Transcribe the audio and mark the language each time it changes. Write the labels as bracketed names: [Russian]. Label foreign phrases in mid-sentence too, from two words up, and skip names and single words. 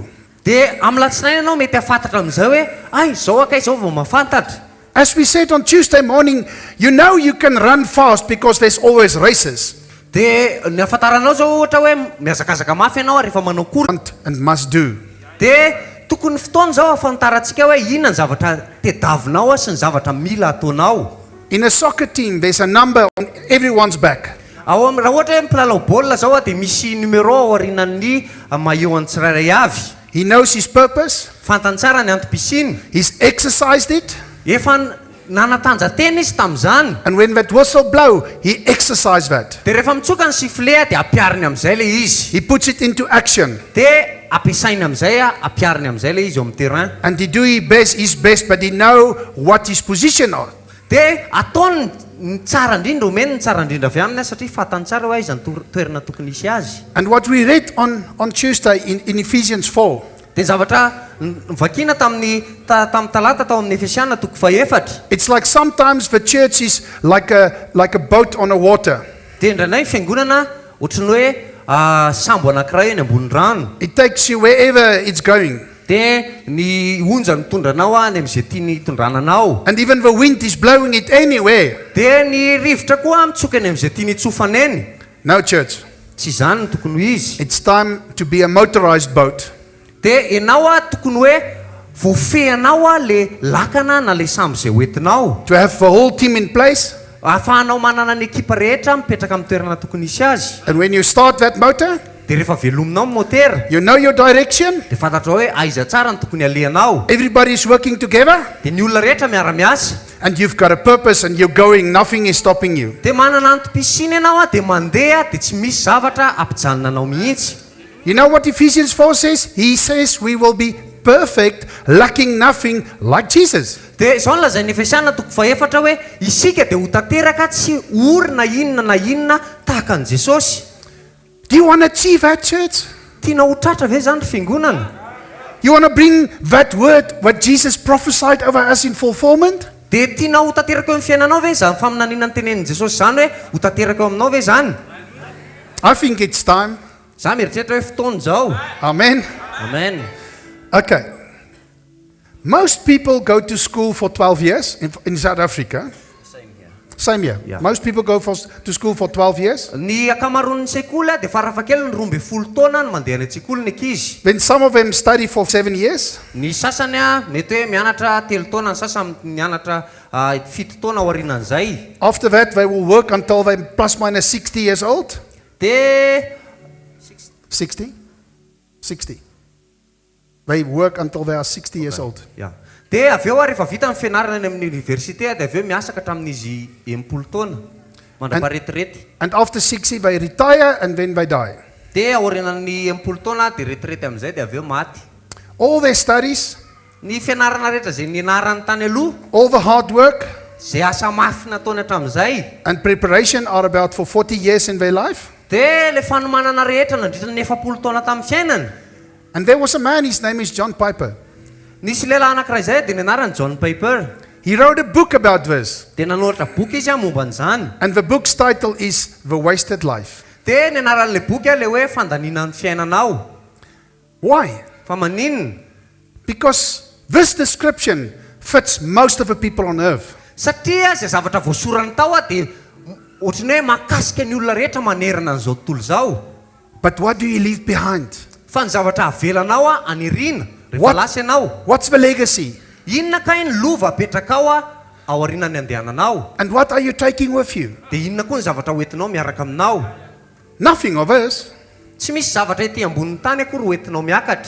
[Malagasy] dia amin'ny latsinaina ianao mety hafantatra amin'izay hoe ay izao akay izao vao mahafantatra. [English] As we said on Tuesday morning, you know you can run fast because there's always races. [Malagasy] Dia ny hafantaranao zao ohatra hoe mihazakazaka mafy ianao rehefa manao kory, [English] Want and must do. [Malagasy] dia tokony fotoana zao hafantarantsika hoe inona ny zavatra tediavinao sy ny zavatra mila ataonao. [English] In a soccer team, there's a number on everyone's back. [Malagasy] Raha ohatra hoe mpilalao baolina zao dia misy numéro ao aorianan'ny maillot-ny tsirairay avy. [English] He knows his purpose. [Malagasy] Fantany tsara ny antom-pisiny. [English] He's exercised it. [Malagasy] Efa nanatanjatena izy tamin'izany. [English] And when that whistle blow, he exercised that. [Malagasy] Dia rehefa mitsoka ny siflet dia ampiariny amin'izay ilay izy. [English] He puts it into action. [Malagasy] Dia ampiasainy amin'izay ampiariny amin'izay ilay izy eo amin'ny terrain. [English] And he do his best, but he know what his position are. [Malagasy] Dia ataony ny tsara indrindra, omeny ny tsara indrindra avy aminy satria fantany tsara hoe aiza ny toerana tokony hisy azy. [English] And what we read on Tuesday in Ephesians 4, [Malagasy] Dia zavatra vakiana tamin'ny talata tao amin'ny Efesiana toko faefatra. [English] it's like sometimes the church is like a boat on the water. [Malagasy] Dia indraindray fiangonana ohatran'ny hoe sambo anankiray eny ambony rano. [English] It takes you wherever it's going. [Malagasy] Dia ny onja mitondra anao any amin'izay tiany hitondrana anao. [English] And even the wind is blowing it anywhere. [Malagasy] Dia ny rivotra koa mitsoka any amin'izay tiany hitsofana eny. [English] No, church. [Malagasy] Tsy izany no tokony ho izy. [English] It's time to be a motorized boat. [Malagasy] Dia ianao tokony hoe voafehanao le lakana na le sambo izay hoentinao. [English] To have the whole team in place. [Malagasy] Ahafahanao manana ny ekipa rehetra mipetraka amin'ny toerana tokony hisy azy. [English] And when you start that motor, [Malagasy] Dia rehefa velominao ny motera, [English] you know your direction. [Malagasy] dia fantatra hoe aiza tsara ny tokony alehanao. [English] Everybody is working together. [Malagasy] Dia ny olona rehetra miara-miasa. [English] And you've got a purpose and you're going. Nothing is stopping you. [Malagasy] Dia manana antom-pisiny ianao dia mandeha dia tsy misy zavatra ampijanona anao mihitsy. [English] You know what Ephesians 4 says? He says we will be perfect, lacking nothing, like Jesus. [Malagasy] Dia izao no lazain'ny Efesiana toko faefatra hoe isika dia ho tanteraka tsy orina inona na inona tahaka an'i Jesosy. [English] Do you want to achieve that, church? [Malagasy] Tiana ho tratra ve zany fiangonana? [English] You want to bring that word, what Jesus prophesied over us, in fulfillment? [Malagasy] Dia tiana ho tanteraka eo amin'ny fiainanao ve zany faminaniana ny tenenin'i Jesosy zany hoe ho tanteraka eo aminao ve zany? [English] I think it's time. [Malagasy] Za mieritreritra hoe fotoana zao. [English] Amen. Amen. Okay. Most people go to school for 12 years in South Africa. Same here. Yeah. Most people go to school for 12 years. [Malagasy] Ny akamaroan'ny sekoly dia farafahakeliny 12 taona no mandeha any an-tsekoly ny ankizy. [English] Then some of them study for 7 years. [Malagasy] Ny sasany mety hoe mianatra 3 taona, ny sasany mianatra 7 taona aorianan'izay. [English] After that, they will work until they're plus minus 60 years old. [Malagasy] Dia [English] 60? 60. They work until they are 60 years old. yeah. [Malagasy] Dia avy eo rehefa vita ny fianarana any amin'ny université dia avy eo miasa ka hatramin'izy 80 taona mandra-paretirety. [English] And after 60, they retire and then they die. [Malagasy] Dia aorianan'ny 80 taona dia retirety amin'izay dia avy eo maty. [English] All their studies [Malagasy] Ny fianarana rehetra zay nianarany tany aloha, [English] all the hard work [Malagasy] zay asa mafy nataony hatramin'izay, [English] and preparation are about for 40 years in their life. [Malagasy] dia le fanomanana rehetra nandritra ny 70 taona tamin'ny fiainany. [English] And there was a man, his name is John Piper. [Malagasy] Nisy lehilahy anankiray izay dia nianarany John Piper. [English] He wrote a book about this, [Malagasy] Dia nanoratra boky izy momba an'izany. [English] and the book's title is The Wasted Life. [Malagasy] Dia nianaran'le boky le hoe fandaninan'ny fiainanao. [English] Why? [Malagasy] Fa maninona? [English] Because this description fits most of the people on earth. [Malagasy] Satria izay zavatra voasorany tao dia ohatran'ny hoe mahakasika ny olona rehetra manerana an'izao tontolo izao. [English] But what do you leave behind? [Malagasy] Fa ny zavatra avelanao anirina rehefa [English] What? [Malagasy] lasa ianao. [English] What's the legacy? [Malagasy] Inona kay ny lova apetraka ao ao aorianany andehananao? [English] And what are you taking with you? [Malagasy] Dia inona koa ny zavatra hoentinao miaraka aminao? [English] Nothing of us. [Malagasy] Tsy misy zavatra ety ambonin'ny tany akory hoentinao miakatra.